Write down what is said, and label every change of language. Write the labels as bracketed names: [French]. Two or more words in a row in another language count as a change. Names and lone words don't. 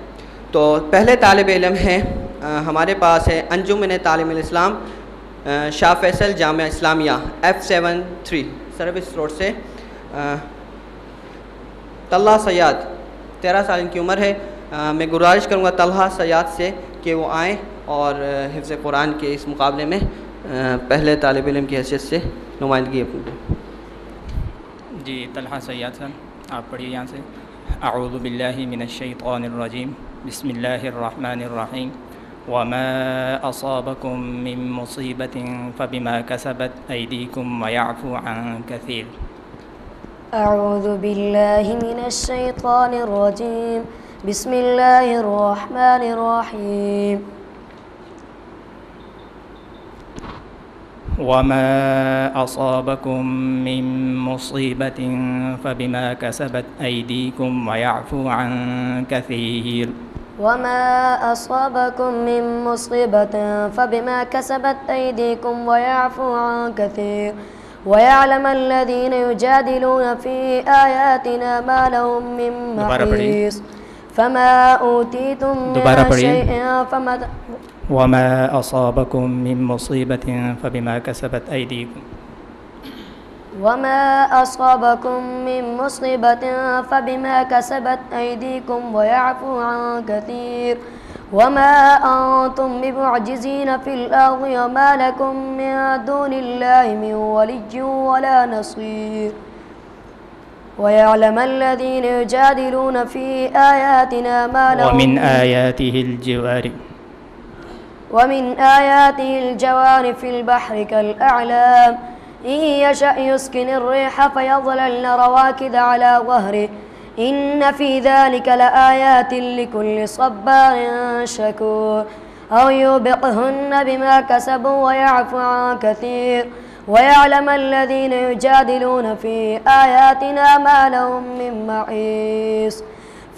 [Hindi] तो पहले तालिब इल्म हैं हमारे पास है अंजुमन तालीमुल इस्लाम शाह फैसल जामिया इस्लामिया F73 सर्विस रोड से तल्हा सयाद, 13 साल इनकी उम्र है। मैं गुजारिश करूँगा तल्हा सयाद से कि वो आएँ और हिफ्ज़ कुरान के इस मुकाबले में पहले तालिब इल्म की हैसियत से नुमाइंदगी अपनी। जी, तल्हा सयाद सर, आप पढ़िए यहाँ से। [Arabic] أعوذ بالله من الشيطان الرجيم، بسم الله الرحمن الرحيم. وما أصابكم من مصيبة فبما كسبت أيديكم ويعفو عن كثير. أعوذ بالله من الشيطان الرجيم، بسم الله الرحمن الرحيم. وما أصابكم من مصيبة فبما كسبت أيديكم ويعفو عن كثير. وما أصابكم من مصيبة فبما كسبت أيديكم ويعفو عن كثير. ويعلم الذين يجادلون في آياتنا ما لهم من محيص. فما أوتيتم من شيء فما وما أصابكم من مصيبة فبما كسبت أيديكم. وما أصابكم من مصيبة فبما كسبت أيديكم ويعفو عن كثير. وما أنتم بمعجزين في الأرض وما لكم من دون الله من ولي ولا نصير. ويعلم الذين يجادلون في آياتنا ما لهم ومن آياته الجوار في البحر كالأعلام إن يشأ يسكن الريح فيظللن رواكد على ظهره إن في ذلك لآيات لكل صبار شكور. أو يوبقهن بما كسبوا ويعفو عن كثير. ويعلم الذين يجادلون في آياتنا ما لهم من محيص.